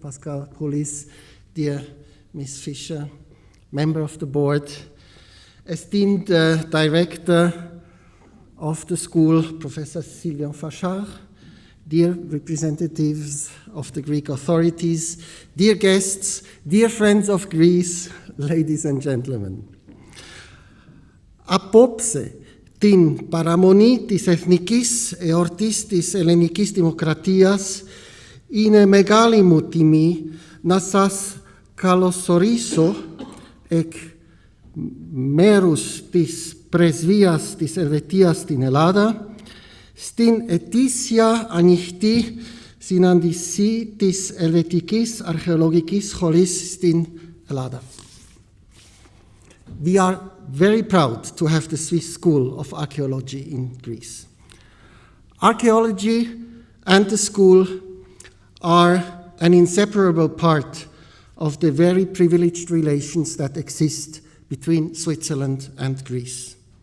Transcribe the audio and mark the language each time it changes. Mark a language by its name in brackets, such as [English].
[English] Pascal Poulis, dear Ms. Fischer, member of the board, esteemed director of the school, Professor Sylvian Fachard, dear representatives of the Greek authorities, dear guests, dear friends of Greece, ladies and gentlemen. [Greek] Απόψε την παραμονή της εθνικής εορτής της ελληνικής δημοκρατίας είναι μεγάλη μου τιμή να σας καλωσορίσω εκ μέρους της Πρεσβείας της Ελβετίας στην Ελλάδα στην ετήσια ανοιχτή συνάντηση της Ελβετικής Αρχαιολογικής Σχολής στην Ελλάδα. [English] We are very proud to have the Swiss School of Archaeology in Greece. Archaeology and the school are an inseparable part of the very privileged relations that exist between Switzerland and Greece.